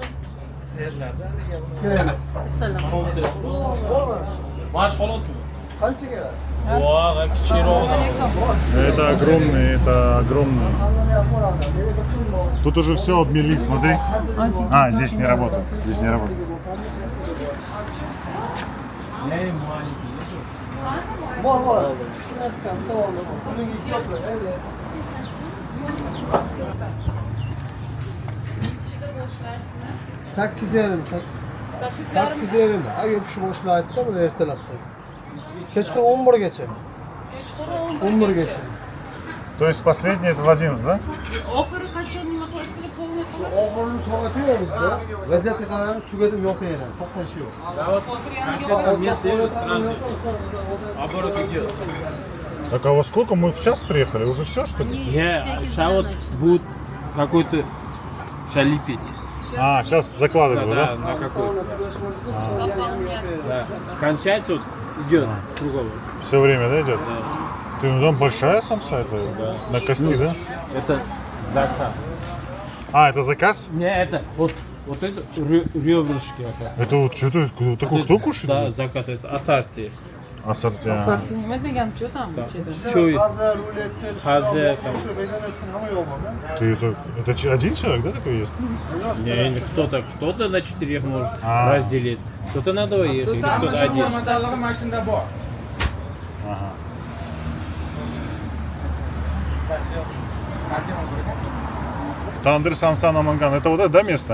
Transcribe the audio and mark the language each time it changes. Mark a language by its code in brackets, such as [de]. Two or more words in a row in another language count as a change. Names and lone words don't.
[ru] Это огромный. Тут уже все обмели, смотри. А, здесь не работает. Здесь не работает. [uz] Sakkiz yarim. Sakkiz yarim. Agar shu boshni aytdi, buni ertalabda. Kechqurun 11gacha. 11gacha. [ru] То есть последний это в 11, да? [uz] Oxiri qachon nima qilasizlar polni qilib? Oxirgi soati yo'q bizda. Vaziyatga qarab tugatib yoqaveradi. To'xtashi yo'q. [ru] Так, а во сколько? Мы в час приехали? Уже все, что ли? Сейчас вот будет какой-то шалипить. А, сейчас закладывают, Да, да? на какой-то. Да. Кончается, вот идет круговой. Все время, да, идет? Да. Ты, ну там большая самса, это на кости, да? Это заказ. А, это заказ? Не, это вот это ребрышки. Вот так. Это вот что-то, такой кто кушает? Да, заказ, это ассорти. Ассорти. [uz] Sarti nima degan, [ru] что там ichida? Все, [uz] Hazar, rulet, [ru] Hazer, там. [uz] shu bedan o'tgan hamma yo'q bo'ldi. [ru] Ты это один человек, да, такой ест? Не, кто-то на 4 может А. разделить, кто-то на 2, или кто-то один. Ага. Тандыр самса манган. Это вот это, да, место?